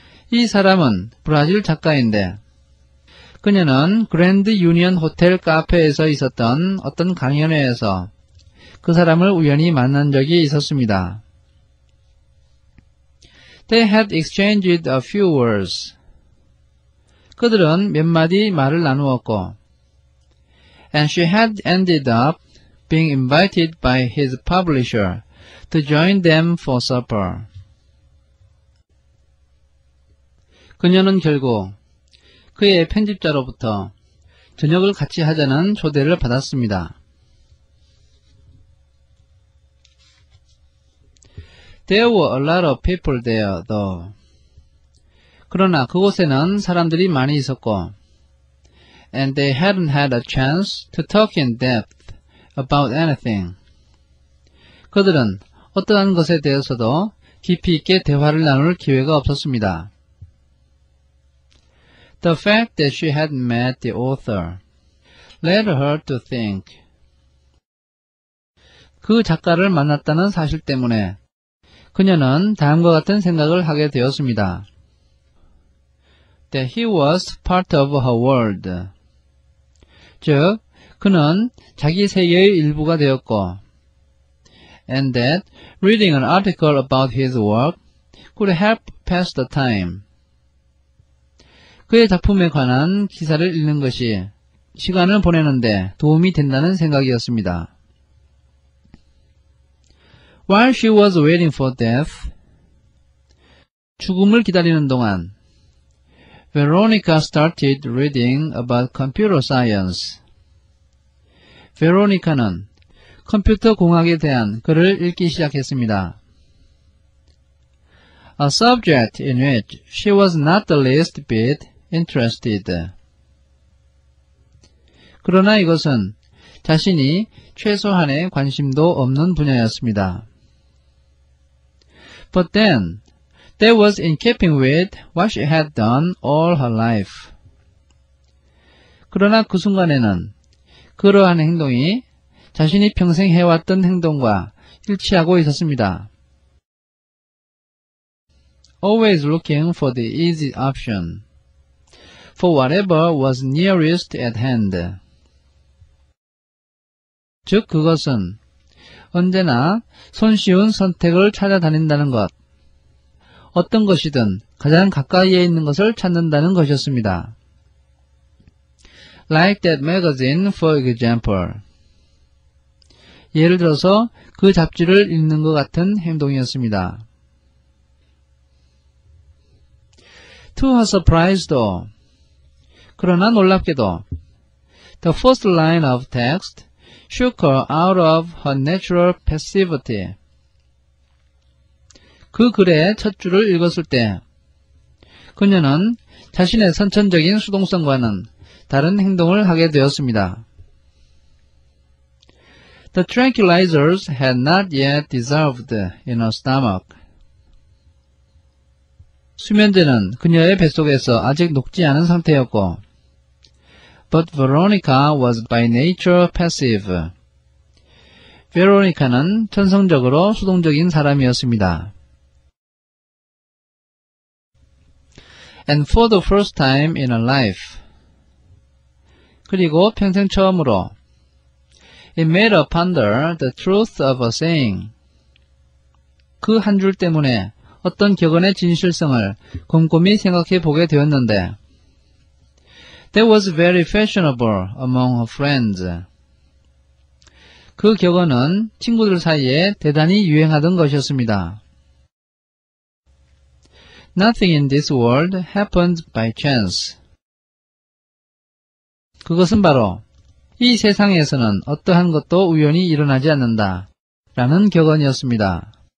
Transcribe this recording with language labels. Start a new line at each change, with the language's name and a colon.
Korean: 이 사람은 브라질 작가인데 그녀는 그랜드 유니언 호텔 카페에서 있었던 어떤 강연회에서 그 사람을 우연히 만난 적이 있었습니다.
English: They had exchanged a few words.
Korean: 그들은 몇 마디 말을 나누었고
English: And she had ended up being invited by his publisher to join them for supper.
Korean: 그녀는 결국 그의 편집자로부터 저녁을 같이 하자는 초대를 받았습니다.
English: There were a lot of people there, though.
Korean: 그러나 그곳에는 사람들이 많이 있었고
English: and they hadn't had a chance to talk in depth about anything.
Korean: 그들은 어떠한 것에 대해서도 깊이 있게 대화를 나눌 기회가 없었습니다.
English: The fact that she had met the author led her to think.
Korean: 그 작가를 만났다는 사실 때문에 그녀는 다음과 같은 생각을 하게 되었습니다.
English: That he was part of her world.
Korean: 즉, 그는 자기 세계의 일부가 되었고,
English: and that reading an article about his work could help pass the time.
Korean: 그의 작품에 관한 기사를 읽는 것이 시간을 보내는데 도움이 된다는 생각이었습니다.
English: While she was waiting for death,
Korean: 죽음을 기다리는 동안
English: Veronica started reading about computer science.
Korean: 베로니카는 컴퓨터 공학에 대한 글을 읽기 시작했습니다.
English: A subject in which she was not the least bit interested.
Korean: 그러나 이것은 자신이 최소한의 관심도 없는 분야였습니다.
English: But then, that was in keeping with what she had done all her life.
Korean: 그러나 그 순간에는 그러한 행동이 자신이 평생 해왔던 행동과 일치하고 있었습니다.
English: Always looking for the easy option, for whatever was nearest at hand.
Korean: 즉 그것은 언제나 손쉬운 선택을 찾아다닌다는 것, 어떤 것이든 가장 가까이에 있는 것을 찾는다는 것이었습니다.
English: Like that magazine, for example.
Korean: 예를 들어서 그 잡지를 읽는 것 같은 행동이었습니다.
English: To her surprise though,
Korean: 그러나 놀랍게도
English: the first line of text shook her out of her natural passivity.
Korean: 그 글의 첫 줄을 읽었을 때 그녀는 자신의 선천적인 수동성과는 다른 행동을 하게 되었습니다.
English: The tranquilizers had not yet dissolved in her stomach.
Korean: 수면제는 그녀의 뱃속에서 아직 녹지 않은 상태였고,
English: but Veronica was by nature passive.
Korean: 베로니카는 천성적으로 수동적인 사람이었습니다.
English: And for the first time in her life.
Korean: 그리고 평생 처음으로
English: it made her ponder the truth of a saying.
Korean: 그 한 줄 때문에 어떤 격언의 진실성을 곰곰이 생각해 보게 되었는데
English: that was very fashionable among her friends.
Korean: 그 격언은 친구들 사이에 대단히 유행하던 것이었습니다.
English: Nothing in this world happened by chance.
Korean: 그것은 바로 이 세상에서는 어떠한 것도 우연히 일어나지 않는다 라는 격언이었습니다.